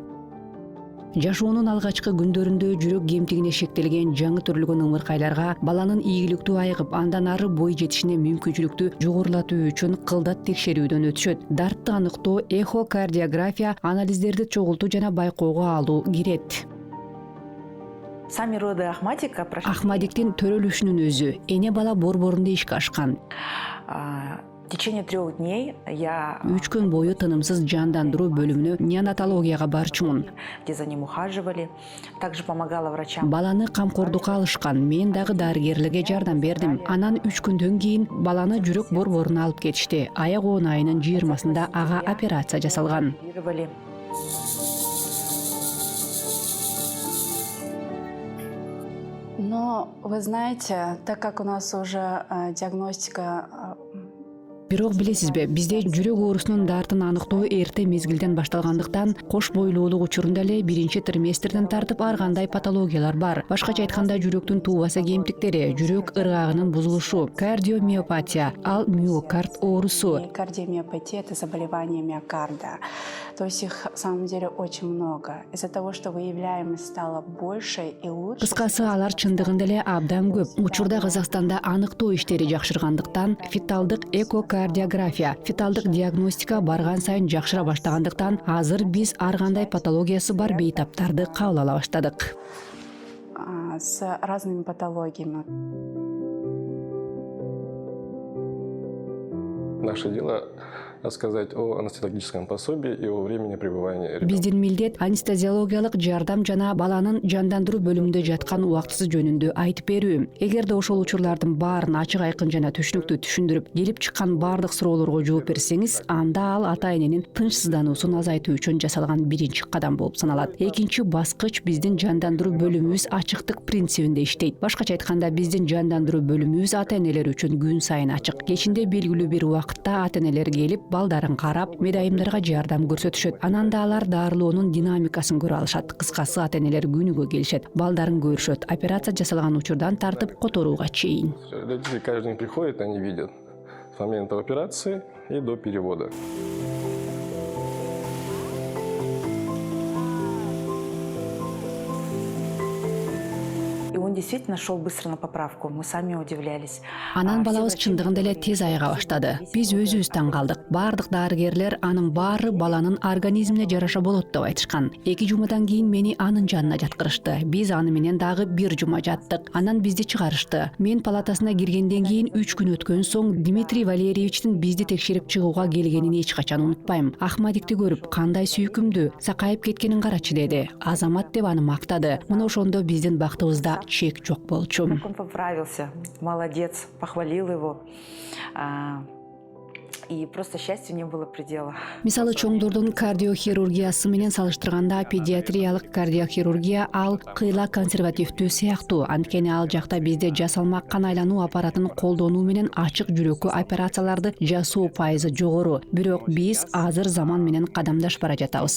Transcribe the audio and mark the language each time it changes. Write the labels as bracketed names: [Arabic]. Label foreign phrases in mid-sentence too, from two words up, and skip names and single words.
[Kyrgyz] Жашоонун алгачкы күндөрүндө жүрөк кемтигине шектелген жаңы төрөлгөн ымыркайларга баланын ийгиликтүү айыгып, андан ары бой жетишине мүмкүнчүлүктү жогорулатуу үчүн кылдат текшерүүдөн өтүшөт. Дартты аныктоо, эхокардиография, анализдерди чогултуу жана байкоого алуу кирет. [Russian] Сами роды Ахмадика прошли [Kyrgyz] Ахмадиктин төрөлүшүнүн өзү эне бала борборунда ишке ашкан. [Russian] в течение 3 дней я [Kyrgyz] 3 күн бою тынымсыз жандандыруу бөлүмүнө неонатологияга барчумун. [Russian] где за ним ухаживали, также помогала врачам. [Kyrgyz] Баланы камкордукка алышкан, мен дагы дарыгерлерге жардам бердим. Анан 3 күндөн кийин баланы жүрөк борборуна алып кетишти. Аяк-оон айынын 20-сында ага операция жасалган. [Russian] Оперировали. Но вы знаете, так как у нас уже диагностика [Kyrgyz] Бирок билесизби, бизде жүрөк оорусунун дартын аныктоо эрте мезгилден башталгандыктан, кош бойлуулук учурунда эле 1-триместрден тартып ар кандай патологиялар бар. Башкача айтканда, жүрөктүн туубаса кемтиктери, жүрөк ыргагынын бузулушу, кардиомиопатия, ал миокард оорусу. кардиомиопатия – [Russian] это заболевание миокарда. То есть их на самом деле очень много. Из-за того, что выявляемость стала больше и лучше. [Kyrgyz] Кыскасы, алар чындыгында эле абдан көп. Учурда Казакстанда аныктоо иштери жакшыргандыктан, феталдык экокардиография, феталдык диагностика барган сайын жакшыра баштагандыктан, азыр биз ар кандай патологиясы бар бейтаптарды кабыл ала баштадык. [Russian] С разными патологиями. Наше дело рассказать о анестезиологическом пособии и о времени пребывания ребенка. [Kyrgyz] Биздин милдет анестезиологиялык жардам жана баланын жандандыруу бөлүмүндө жаткан убактысы жөнүндө айтып берүү. Эгерде ошол учурлардын баарын ачык айкын жана түшүнүктүү түшүндүрүп, келип чыккан баардык суроолорго жооп берсеңиз, анда ал ата-эненин тынчсыздануусун азайтуу үчүн жасалган биринчи кадам болуп саналат. Экинчи баскыч биздин жандандыруу бөлүмүбүз ачыктык принцибинде иштейт. Башкача айтканда, биздин жандандыруу бөлүмүбүз ата-энелер үчүн күн сайын ачык. Кечинде белгилүү бир убакытта ата-энелер келип, балдарын карап, медайымдарга жардам көрсөтүшөт. Анан да алар дарылоонун динамикасын көрө алышат. Кыскасы, ата-энелер күнүгө келишет, балдарын көрүшөт. Операция жасалган учурдан тартып которууга чейин. [Russian] Родители каждый день приходят, они видят с момента операции и до перевода. И он действительно шел быстро на поправку. Мы сами удивлялись. [Kyrgyz] Анан балабыз чындыгында эле тез айыга баштады. Биз өзүбүз таң калдык. Бардык дарыгерлер анын баары баланын организмине жараша болот деп айтышкан. 2 жумадан кийин мени анын жанына жаткырышты. Биз аны менен дагы 1 жума жаттык. Анан бизди чыгарышты. Мен палатасына киргенден кийин 3 күн өткөн соң Дмитрий Валерьевичтин бизди текшерип чыгууга келгенин эч качан унутпайм. Ахмадикти көрүп, кандай сүйкүмдүү, сакайып кеткенин карачы деди. Азамат деп аны мактады. Мына ошондо биздин бактыбызда чек жок болчу. [Russian] Он поправился, молодец, похвалил его. И просто счастью не было предела. [Kyrgyz] Мисалы, чоңдордун кардиохирургиясы менен салыштырганда педиатриялык кардиохирургия ал кыйла консервативдүү сыяктуу. Анткени ал жакта бизде жасалма кан айлануу аппаратын колдонуу менен ачык жүрөккө операцияларды жасоо пайызы жогору. Бирок биз азыр заман менен кадамдаш бара жатабыз.